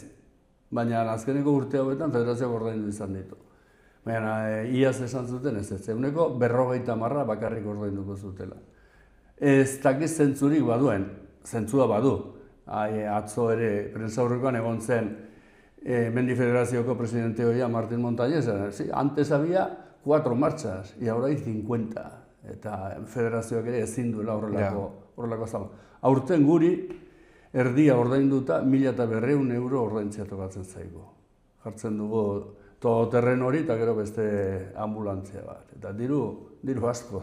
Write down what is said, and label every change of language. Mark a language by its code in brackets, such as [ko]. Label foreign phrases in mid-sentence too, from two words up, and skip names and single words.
[eu] Baina azkeneko urte hauetan federazioak ordaindu izan ditu. Baina iaz esan zuten ez, eguneko 50 bakarrik ordainduko zutela. Ez dakiz zentzurik baduen, zentzua badu. Atzo ere, prentsaurrekoan egon zen Mendi Federazioko presidente hoia Martín Montañez, [es] antes había 4 marchas, y ahora hay 50. [eu] Eta federazioak ere ezin duela horrelako zama. Aurten guri, erdia ordainduta 1.200 euro ordaintzea tokatzen zaigu. Jartzen dugu todoterren hori eta gero beste ambulantzia bat. Eta diru asko.